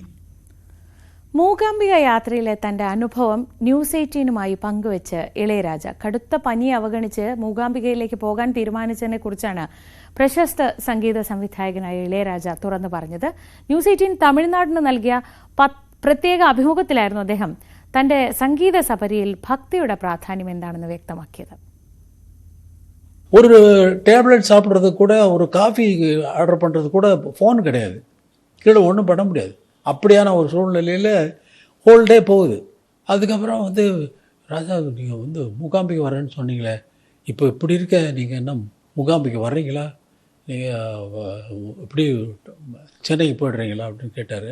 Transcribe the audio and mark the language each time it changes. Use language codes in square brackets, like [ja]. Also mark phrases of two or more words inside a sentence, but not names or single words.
[ml] മൂകാംബിക യാത്രയിലെ തന്റെ അനുഭവം ന്യൂസ് 18നുമായി പങ്കുവെച്ച് ഇളയരാജ കടുത്ത പനിയെ അവഗണിച്ച് മൂകാംബികയിലേക്ക് പോകാൻ തീരുമാനിച്ചതിനെ കുറിച്ചാണ് പ്രശസ്ത സംഗീത സംവിധായകനായ ഇളയരാജ തുറന്നു പറഞ്ഞത്. ന്യൂസ് 18 തമിഴ്നാടിന് നൽകിയ പ്രത്യേക അഭിമുഖത്തിലായിരുന്നു അദ്ദേഹം തന്റെ സംഗീത സപരിയിൽ ഭക്തിയുടെ പ്രാധാന്യം എന്താണെന്ന് വ്യക്തമാക്കിയത്. [ta] ஒரு டேப்லெட் சாப்பிட்றது கூட, ஒரு காஃபி ஆர்டர் பண்ணுறது கூட ஃபோன் கிடையாது, கீழே ஒன்றும் பண்ண முடியாது. அப்படியான ஒரு சூழ்நிலையில் [en] whole day [ta] போகுது. அதுக்கப்புறம் ராஜா நீங்கள் மூகாம்பிகை வரேன்னு சொன்னீங்களே, இப்போ இப்படி இருக்க நீங்கள் என்ன மூகாம்பிகை வர்றீங்களா, நீங்கள் இப்படி சென்னைக்கு போய்டுறீங்களா அப்படின்னு கேட்டார்.